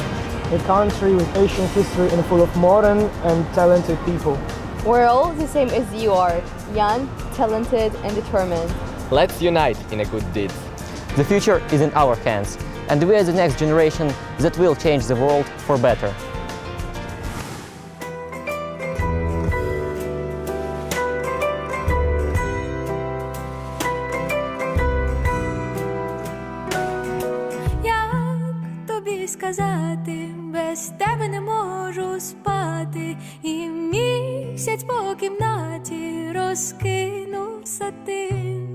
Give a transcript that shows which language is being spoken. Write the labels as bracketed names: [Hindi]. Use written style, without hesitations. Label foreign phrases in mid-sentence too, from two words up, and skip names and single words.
[English] A country with ancient history and full of modern and talented people. We're all the same as you are, young, talented, and determined. Let's unite in a good deed. The future is in our hands, and we are the next generation that will change the world for better. [Ukrainian] Сказати, без тебе не можу спати, і місяць по кімнаті розкинув сатин.